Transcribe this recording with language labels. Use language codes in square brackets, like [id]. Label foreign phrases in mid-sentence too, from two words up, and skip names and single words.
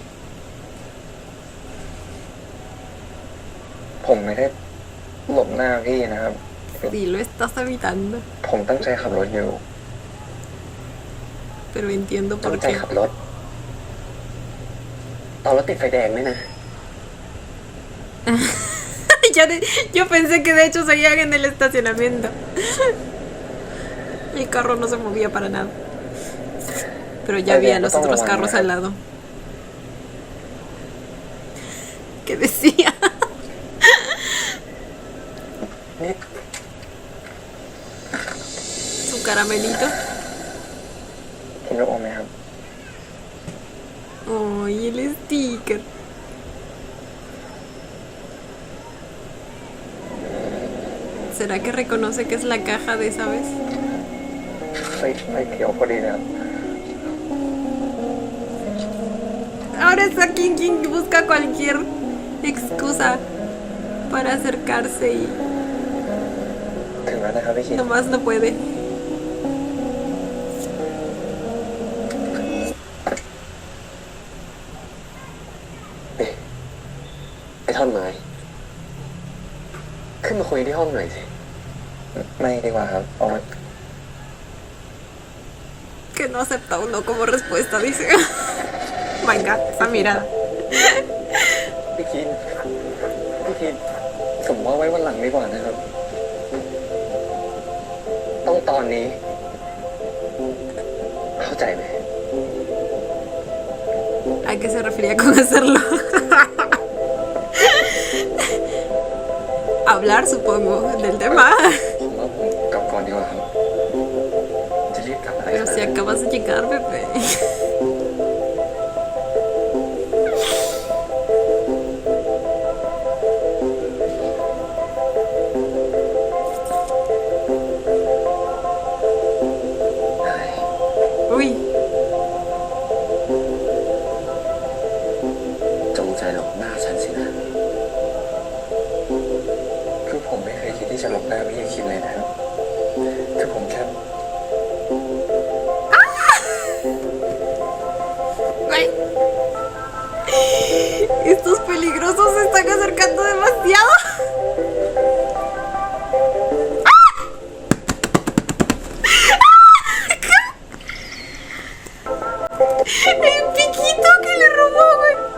[th] ผมไม่ได้หลบหน้าพี่นะครับ [es] Sí, lo estás evitando. [th] ผมตั้งใจขับรถอยู่ [es] Pero entiendo [th] ตั้ [es] por [th] งใจ [es] qué. [th] ขับรถ ตอนรถติดไฟแดงด้วยนะ [es] Yo pensé que de hecho seguían en el estacionamiento. El carro no se movía para nada. Pero ya había los otros carros al lado. ¿Qué decía? นี่ Su caramelito. [th] กินลูกอมไหมครับ [es] Oh, y el sticker. ¿Será que reconoce que es la caja de esa vez? [th] ไฟเขียวพอดีนะครับ [es] Ahora es aquí quien busca cualquier excusa para acercarse y [th] ถึงแล้วนะครับพี่คิด [es] Nomás no puede. [th] นี่ไอ้ท่อนไม้ขึ้นมาคุยที่ห้องหน่อยสิ ไม่ดีกว่าครับเอา [es] Que no acepta uno como respuesta, dice. [en] My God, [es] esa mirada. [th] พี่คิดผมว่าไว้วันหลังดีกว่านะครับ ต้องตอนนี้ เข้าใจไหม [es] ¿A qué se refería con hacerlo? Hablar, supongo, del tema. [th] ผมว่าผมกลับก่อนดีกว่าครับ จะรีบกลับอะไร [es] Pero si acabas de llegar, bebé. Uy, [th] จงใจหลบหน้าฉันสินะ คือผมไม่เคยคิดที่จะหลบหน้าพี่คิดเลยนะครับ คือผมแค่ [es] güey. Estos peligrosos se están acercando demasiado. El piquito que le robó, güey.